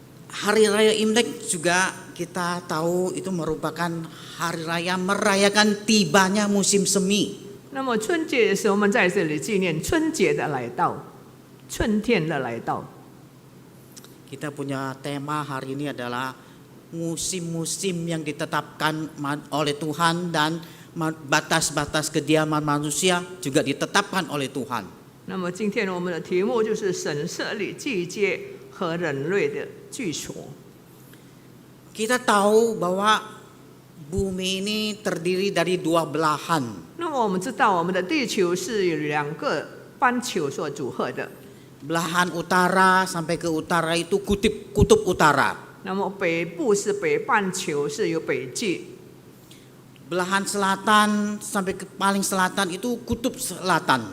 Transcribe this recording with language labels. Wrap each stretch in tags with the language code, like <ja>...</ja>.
<id>Hari Raya Imlek juga kita tahu itu merupakan hari raya merayakan tibanya musim semi.</id> <zh>那么春节的时候，我们在这里纪念春节的来到，春天的来到。</zh> <id>Kita punya tema hari ini adalah musim-musim yang ditetapkan oleh Tuhan dan batas-batas kediaman manusia juga ditetapkan oleh Tuhan.</id> <zh>那么今天我们的题目就是神设立季节和人类的居所。</zh> <id>Kita tahu bahwa bumi ini terdiri dari dua belahan.</id> <zh>那么我们知道，我们的地球是由2个半球所组合的。</zh> <id>Belahan utara sampai ke utara itu kutub utara.</id> <zh>那么北部是北半球，是由北极。</zh> <id>Belahan selatan sampai ke paling selatan itu kutub selatan.</id>